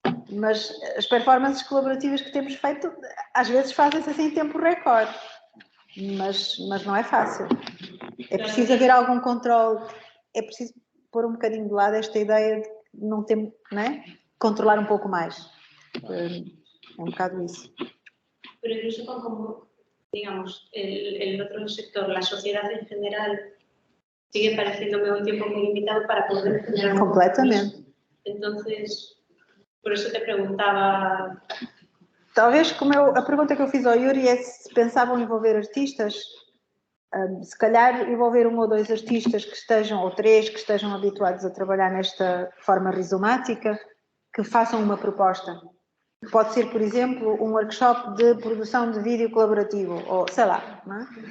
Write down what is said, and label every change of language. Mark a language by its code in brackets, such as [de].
[pt] Mas as performances colaborativas que temos feito, às vezes fazem-se assim em tempo recorde. Mas não é fácil. É preciso haver algum controle, é preciso pôr um bocadinho de lado esta ideia de não ter, não é? Controlar um pouco mais. É um bocado isso. [es] Pero incluso como, digamos, el otro sector, la sociedad en general, sigue pareciéndome un tiempo muy limitado para poder generar... Completamente. Entonces, por eso te preguntaba... [pt] Talvez, a pergunta que eu fiz ao Yuri é se pensavam envolver artistas, se calhar envolver um ou dois artistas que estejam, ou três, que estejam habituados a trabalhar nesta forma rizomática, que façam uma proposta. Pode ser, por exemplo, um workshop de produção de vídeo colaborativo, ou sei lá, não é?